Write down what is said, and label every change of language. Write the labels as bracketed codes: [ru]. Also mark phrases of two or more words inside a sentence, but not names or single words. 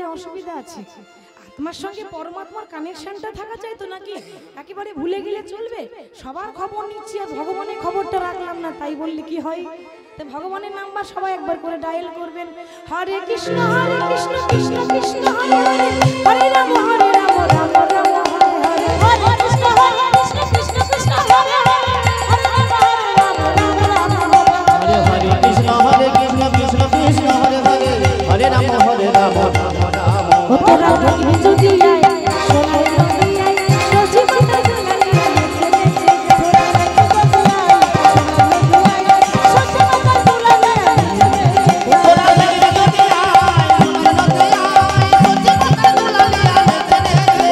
[bn] অসুবিধা আছে আত্মার সঙ্গে পরমাত্মার কানেকশনটা থাকা চাই তো নাকি একেবারে ভুলে গেলে চলবে সবার খবর নিচ্ছি আর ভগবানের খবরটা রাখলাম না তাই বললে কি হয় তো ভগবানের নাম্বার সবাই একবার করে ডায়াল করবেন [sa] হরে কৃষ্ণ কৃষ্ণ কৃষ্ণ হরে হরে হরে রাম রাম রাম হরে হরে হরে কৃষ্ণ কৃষ্ণ কৃষ্ণ হরে হরে हरे कृष्ण कृष्ण कृष्ण हरे हरे हरे राम राम राम [bn] ও তোরা দেখবি যদি আয় সোনার নদী আয় সচি মাথা দুলালি এনেছে তোরা দেখবি যদি আয় সোনার নদী আয় সচি মাথা দুলালি এনেছে তোরা দেখবি যদি আয় সোনার নদী আয় সচি মাথা দুলালি এনেছে